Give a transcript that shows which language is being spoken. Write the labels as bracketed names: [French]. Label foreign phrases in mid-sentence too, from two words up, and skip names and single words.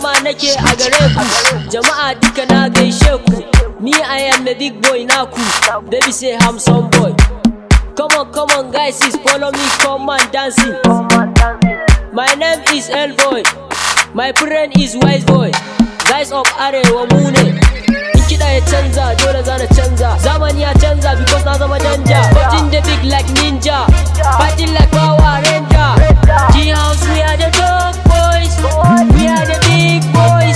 [Hausa] nake a gare ku, jama'a duka na gaishe ku. [English] Me I am the big boy naku, baby say handsome boy. Come on guys, follow me, come on dancing. My name is L boy, my friend is wise boy. Guys of Arewa [Hausa] mu ne. In kiɗa ya canza, dole zana canza. Zamani ya canza because na zama danja. [English] Fighting the big like ninja, fighting like Power Ranger. G-House, we are the dog boys, we are the big boys.